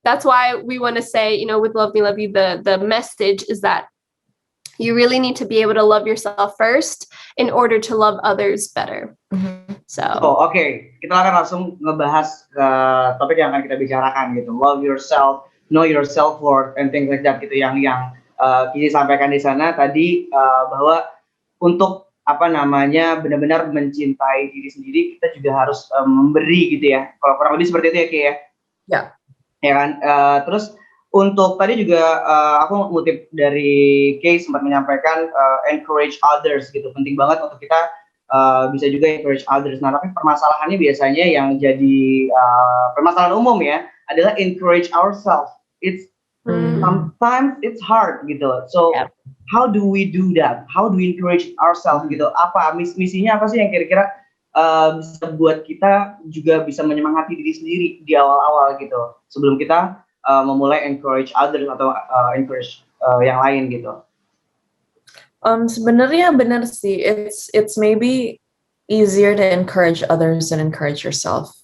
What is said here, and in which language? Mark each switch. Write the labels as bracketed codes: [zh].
[en] That's why we want to say, with Love Me, Love You, the message is that you really need to be able to love yourself first in order to love others better. So, [id] kita akan langsung ngebahas topik yang akan kita bicarakan gitu. [en] Love yourself, know your self-worth, and things like that gitu. [id] Yang Kizzy sampaikan di sana tadi, bahwa untuk benar-benar mencintai diri sendiri, kita juga harus memberi gitu ya. Kalau kurang lebih seperti itu ya, Ki ya. Ya kan. Terus untuk tadi juga aku ngutip dari Kay sempat menyampaikan encourage others gitu. Penting banget untuk kita bisa juga encourage others. Nah, tapi permasalahannya biasanya yang jadi permasalahan umum ya adalah encourage ourselves. [en] It's sometimes it's hard gitu. So how do we do that? How do we encourage ourselves gitu? [id] Apa misinya apa sih yang kira-kira bisa buat kita juga bisa menyemangati diri sendiri di awal-awal gitu sebelum kita memulai encourage others atau encourage yang lain gitu. Sebenarnya benar sih. [en] It's maybe easier to encourage others than encourage yourself.